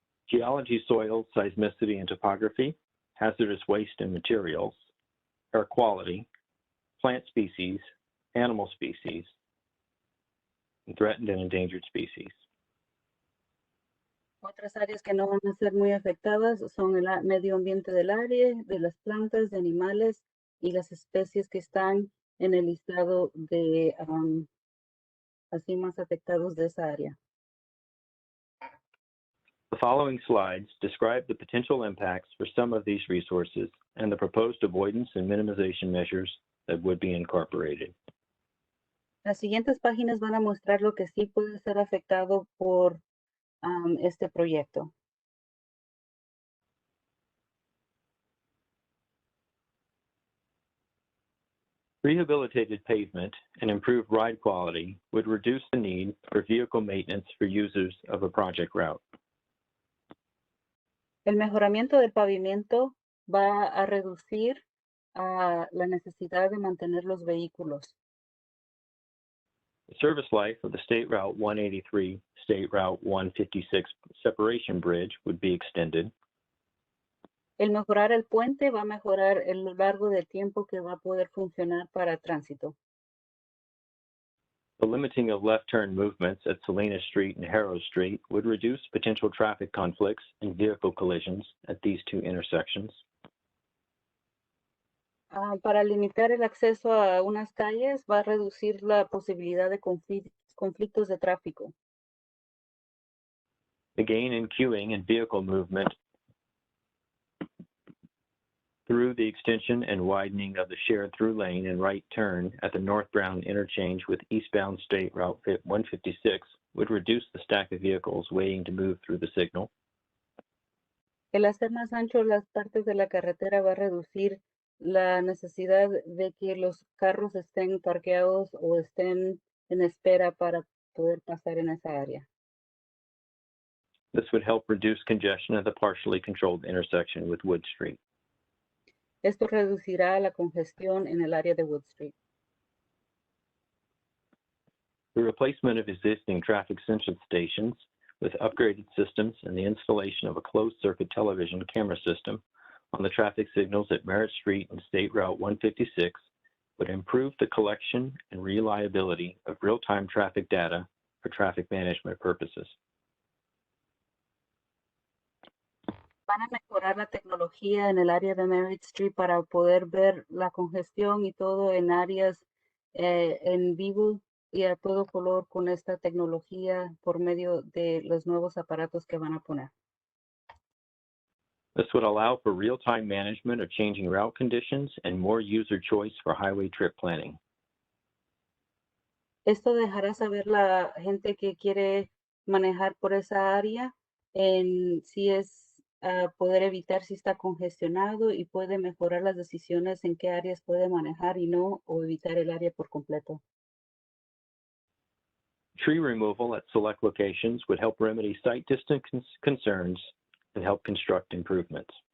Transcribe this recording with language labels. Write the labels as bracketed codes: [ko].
[en] geology, soil, seismicity and topography, hazardous waste and materials, air quality, plant species, animal species, and threatened and endangered species. [es] Otras áreas que no van a ser muy afectadas son el medio ambiente del área, de las plantas, de animales y las especies que están en el listado de así más afectados de esa área. [en] The following slides describe the potential impacts for some of these resources and the proposed avoidance and minimization measures that would be incorporated. [es] Las siguientes páginas van a mostrar lo que sí puede ser afectado por este proyecto. [en] Rehabilitated pavement and improved ride quality would reduce the need for vehicle maintenance for users of a project route. [es] El mejoramiento del pavimento va a reducir la necesidad de mantener los vehículos. [en] The service life of the State Route 183, State Route 156 separation bridge would be extended. [es] El mejorar el puente va a mejorar el largo del tiempo que va a poder funcionar para tránsito. [en] The limiting of left turn movements at Salinas Street and Harrow Street would reduce potential traffic conflicts and vehicle collisions at these two intersections. [es] Para limitar el acceso a unas calles va a reducir la posibilidad de conflictos de tráfico. [en] The gain in queuing and vehicle movement through the extension and widening of the shared through lane and right turn at the northbound interchange with eastbound State Route 156 would reduce the stack of vehicles waiting to move through the signal. [es] El hacer más ancho las partes de la carretera va a reducir la necesidad de que los carros estén parqueados o estén en espera para poder pasar en esa área. [en] This would help reduce congestion at the partially controlled intersection with Wood Street. [es] Esto reducirá la congestión en el área de Wood Street. [en] The replacement of existing traffic sensor stations with upgraded systems and the installation of a closed-circuit television camera system on the traffic signals at Merritt Street and State Route 156 would improve the collection and reliability of real-time traffic data for traffic management purposes. [es] Van a mejorar la tecnología en el área de Merritt Street para poder ver la congestión y todo en áreas en vivo y a todo color con esta tecnología por medio de los nuevos aparatos que van a poner. [en] This would allow for real-time management of changing route conditions and more user choice for highway trip planning. [es] Esto dejará saber la gente que quiere manejar por esa área en si es poder evitar si está congestionado y puede mejorar las decisiones en qué áreas puede manejar y no, o evitar el área por completo. [en] Tree removal at select locations would help remedy site distance concerns and help construct improvements.